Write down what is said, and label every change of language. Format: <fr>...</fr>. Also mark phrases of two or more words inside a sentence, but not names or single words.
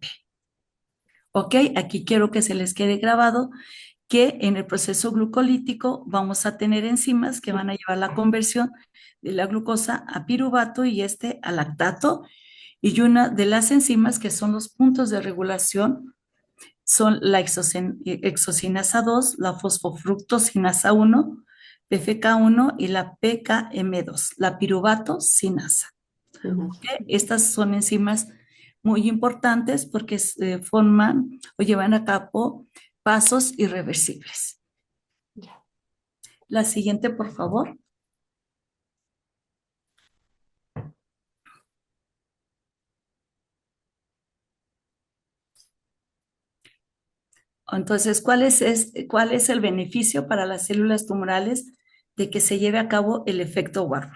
<es>Ok, aquí quiero que se les quede grabado que en el proceso glucolítico vamos a tener enzimas que van a llevar la conversión de la glucosa a piruvato y a lactato. Y una de las enzimas que son los puntos de regulación son la exocinasa 2, la fosfofructosinasa 1, PFK1 y la PKM2, la piruvato sinasa. Ujú. Estas son enzimas muy importantes porque forman o llevan a cabo pasos irreversibles. Ya. La siguiente, por favor. Entonces, ¿cuál es el beneficio para las células tumorales de que se lleve a cabo el efecto Warburg?</es>